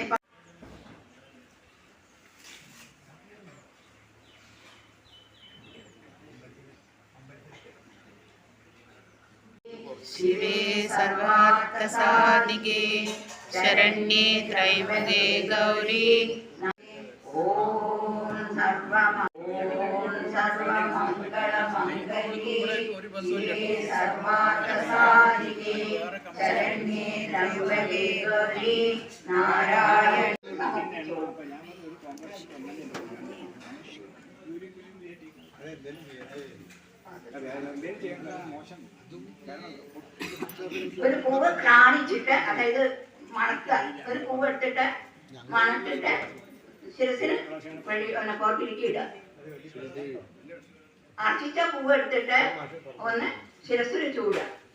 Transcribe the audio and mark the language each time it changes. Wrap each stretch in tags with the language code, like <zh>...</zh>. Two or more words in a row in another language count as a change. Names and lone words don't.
<sa>शिवे सर्वार्थसाधिके शरण्ये त्रैवगे गौरी ॐ सर्वमङ्गलमङ्गल्ये शिवे सर्वार्थसाधिके शरण्ये त्र्यम्बके गौरी नारायणी</sa> <ml>ഒരു പൂവ് കാണിച്ചിട്ട് അതായത് മണക്കുക ഒരു പൂവ് എടുത്തിട്ട് മണത്തിട്ട് ശിരസിന് വഴി പുറത്തിരിക്കി ഇടുക അർച്ചിച്ച പൂവ് എടുത്തിട്ട് ഒന്ന് ശിരസിൽ ചൂടുക</ml>